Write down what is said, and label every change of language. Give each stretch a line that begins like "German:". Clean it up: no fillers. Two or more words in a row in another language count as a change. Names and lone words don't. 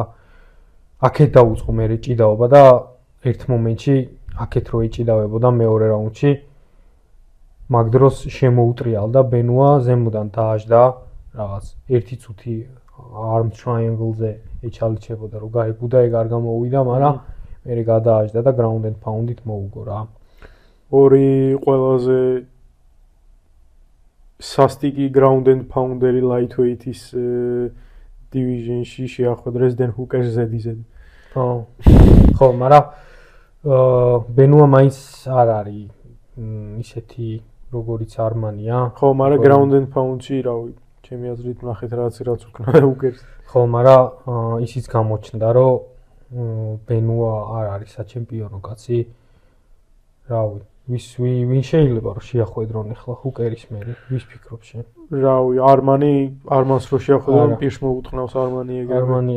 Georgian: აქეთ დაუწყო მე ჭიდაობა და ერთ მომენტში აქეთ რო ეჭიდავებოდა მეორე რაუნდში მაგ დროს შემოუტრიალდა ბენუა ზემოდან დააждდა რაღაც 1 წუთი
English: arm triangle-ზე
Georgian: ეჩალიჩებოდა რომ გაიგუდა ეგ არ გამოვიდა, მაგრამ მე გადააჭდა და
English: ground and pound-ით
Georgian: მოუგო რა. ორი ყველაზე სასტიკი
English: ground and pounder-ი lightweight-ის division-ში
Georgian: შეახვედრეს Dan Hooker-ს ზედიზედ. ხო, მაგრამ ბენუა მაინც არ არის ისეთი როგორიც არმანია. ხო, მაგრამ
English: ground and pound-ში
Georgian: რავი, ჩემი აზრით ნახეთ რაც უკნა Hooker-ს. ხო, მაგრამ ისიც გამოჩნდა, რომ ბენუა არ არის საჩემპიონო კაცი. რავი, ვინ შეიძლება რომ შეახვედრონ ახლა Hooker-ის მე, ვის ფიქრობ შენ? რავი, არმანს რო შეახვედრონ პირს მოუტყნავს არმანი ეგრევე.